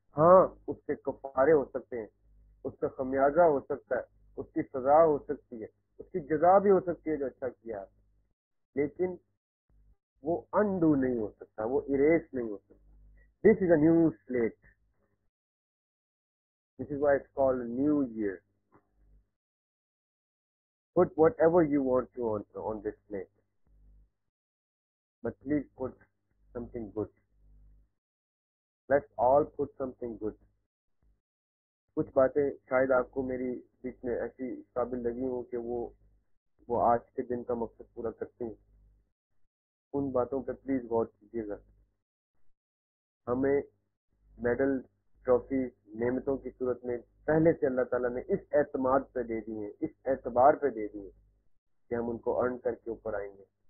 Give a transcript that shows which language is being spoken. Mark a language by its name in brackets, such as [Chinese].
[Hindi] हाँ, उसके कफारे हो सकते हैं, उसका खमियाजा हो सकता है, उसकी सजा हो सकती है, उसकी जजा भी हो सकती है जो अच्छा किया है, लेकिन वो अनडू नहीं हो सकता, वो इरेज नहीं हो सकता। [English] This is a new slate, this is why it's called new year. Put whatever you want to on this slate, but please put something good. Let's all put something good. [Hindi] कुछ बातें शायद आपको मेरी बीच में ऐसी काबिल लगी हो कि वो आज के दिन का मकसद पूरा करती हैं, उन बातों पर प्लीज गौर कीजिएगा। हमें मेडल, ट्रॉफी, नेमतों की सूरत में पहले से अल्लाह ताला ने इस एतमाद पे दे दी है, इस एतबार पे दे दी है कि हम उनको अर्न करके ऊपर आएंगे।